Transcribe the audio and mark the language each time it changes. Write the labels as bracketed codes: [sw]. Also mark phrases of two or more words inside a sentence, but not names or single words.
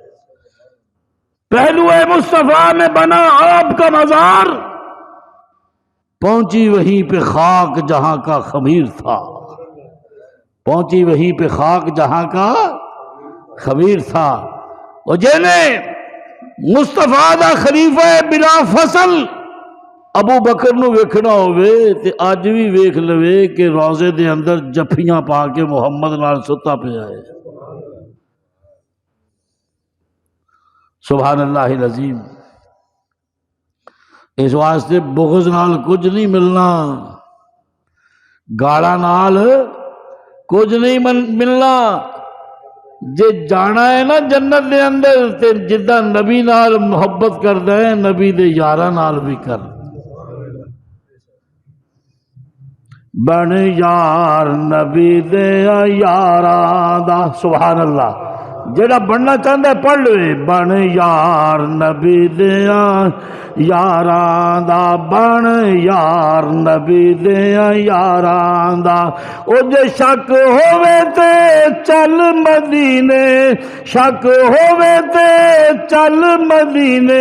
[ur] پہلو مصطفیٰ میں بنا آپ کا مزار، پہنچی وہیں پہ خاک جہاں کا خمیر تھا، پہنچی وہیں پہ خاک جہاں کا خمیر تھا۔ [pa] وہ جنہیں مصطفیٰ دا خلیفہ بلا فصل ابو بکر نو ویکھنا ہوئے تے آج بھی ویکھ لوے کہ روزے دے اندر جفیاں پا کے محمد نال ستا پیا ہے۔ [ar] سبحان اللہ العظیم۔ [pa] اس واسطے بغض نال کچھ نہیں ملنا، گالا نال کچھ نہیں ملنا. جے جانا ہے نا جنت دے اندر تے جدہ نبی نال محبت کردا ہے نبی دے یاراں نال بھی کر. بن یار نبی دے یاراں دا. [ar] سبحان اللہ. [pa] جڑا بننا چاہتا ہے پڑھ لو. بن یار نبی دے یاراں دا. بن یار نبی دے یاراں دا. او جے شک ہووے تے چل مدینے. شک ہووے تے چل مدینے.